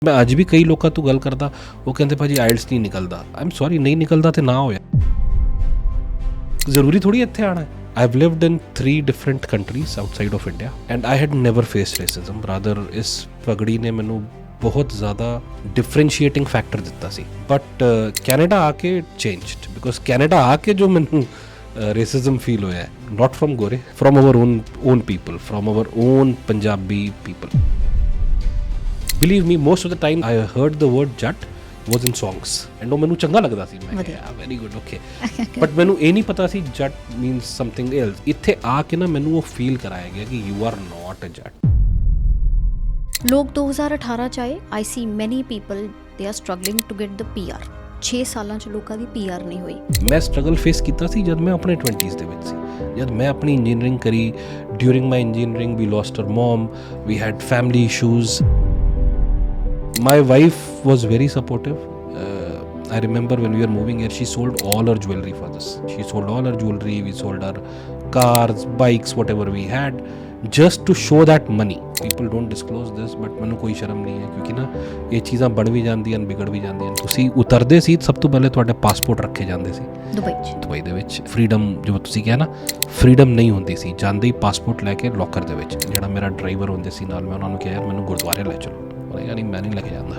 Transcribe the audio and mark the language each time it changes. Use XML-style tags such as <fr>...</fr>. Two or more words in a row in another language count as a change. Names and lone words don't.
<pa>ਮੈਂ ਅੱਜ ਵੀ ਕਈ ਲੋਕਾਂ ਤੋਂ ਗੱਲ ਕਰਦਾ, ਉਹ ਕਹਿੰਦੇ ਭਾਜੀ ਆਇਲਟਸ ਨਹੀਂ ਨਿਕਲਦਾ।</pa> <en>I am sorry,</en> <pa>ਨਹੀਂ ਨਿਕਲਦਾ ਤੇ ਨਾ ਹੋਇਆ, ਜ਼ਰੂਰੀ ਥੋੜੀ ਇੱਥੇ ਆਣਾ ਹੈ।</pa> <en>I have lived in 3 different countries outside of India and I had never faced racism. Rather,</en> <pa>ਇਸ ਪਗੜੀ ਨੇ ਮੈਨੂੰ ਬਹੁਤ ਜ਼ਿਆਦਾ ਡਿਫਰੈਂਸ਼ੀਏਟਿੰਗ ਫੈਕਟਰ ਦਿੱਤਾ ਸੀ। ਬਟ ਕੈਨੇਡਾ ਆ ਕੇ ਚੇਂਜਡ, ਬਿਕੋਜ਼ ਕੈਨੇਡਾ ਆ ਕੇ ਜੋ ਮੈਨੂੰ</pa> <en>racism feel</en> <pa>ਹੋਇਆ,</pa> <en>not from Gore, from our own people, from our own Punjabi people. Believe me, most of the time I heard the word Jat was in songs and</en> <pa>ਉਹ ਮੈਨੂੰ ਚੰਗਾ ਲੱਗਦਾ ਸੀ। ਮੈਂ ਕਿਹਾ</pa> <en>very good, okay,</en> <pa>ਬਟ ਮੈਨੂੰ ਇਹ ਨਹੀਂ ਪਤਾ ਸੀ</pa> <en>Jat means something else।</en> <pa>ਇੱਥੇ ਆ ਕੇ ਨਾ ਮੈਨੂੰ ਉਹ ਫੀਲ ਕਰਾਇਆ ਗਿਆ ਕਿ</pa> <en>you are not a Jat।</en> <pa>ਲੋਕ 2018 ਚ ਆਏ,</pa> <en>I see many people they are struggling to get the PR।</en> <pa>6 ਸਾਲਾਂ ਚ ਲੋਕਾਂ ਦੀ PR ਨਹੀਂ ਹੋਈ। ਮੈਂ</pa> <en>struggle face</en> <pa>ਕੀਤਾ ਸੀ ਜਦ ਮੈਂ ਆਪਣੇ 20s ਦੇ ਵਿੱਚ ਸੀ। ਜਦ ਮੈਂ ਆਪਣੀ ਇੰਜੀਨੀਅਰਿੰਗ ਕਰੀ,</pa> <en>during my engineering we lost our mom, we had family issues. My wife was very supportive. I remember when we were moving here, she sold all her jewelry for us. She sold all her jewelry, we sold our cars, bikes, whatever we had, just to show that money. People don't disclose this, but</en> <pa>ਮੈਨੂੰ ਕੋਈ ਸ਼ਰਮ ਨਹੀਂ ਹੈ, ਕਿਉਂਕਿ ਨਾ ਇਹ ਚੀਜ਼ਾਂ ਬਣ ਵੀ ਜਾਂਦੀਆਂ ਹਨ, ਵਿਗੜ ਵੀ ਜਾਂਦੀਆਂ ਹਨ। ਤੁਸੀਂ ਉਤਰਦੇ ਸੀ, ਸਭ ਤੋਂ ਪਹਿਲੇ ਤੁਹਾਡੇ ਪਾਸਪੋਰਟ ਰੱਖੇ ਜਾਂਦੇ ਸੀ ਦੁਬਈ ਦੇ ਵਿੱਚ। ਫਰੀਡਮ, ਜੋ ਤੁਸੀਂ ਕਿਹਾ ਨਾ, ਫਰੀਡਮ ਨਹੀਂ ਹੁੰਦੀ ਸੀ। ਜਾਂਦੇ ਹੀ ਪਾਸਪੋਰਟ ਲੈ ਕੇ ਲੋਕਰ ਦੇ ਵਿੱਚ, ਜਿਹੜਾ ਮੇਰਾ ਡਰਾਈਵਰ ਹੁੰਦੇ ਸੀ ਨਾਲ, ਮੈਂ ਉਹਨਾਂ ਨੂੰ ਕਿਹਾ ਯਾਰ ਮੈਨੂੰ ਗੁਰਦੁਆਰੇ ਲੈ ਚਲੋ, ਯਾਨੀ ਮੈਂ ਨਹੀਂ ਲੈ ਕੇ ਜਾਂਦਾ।</pa>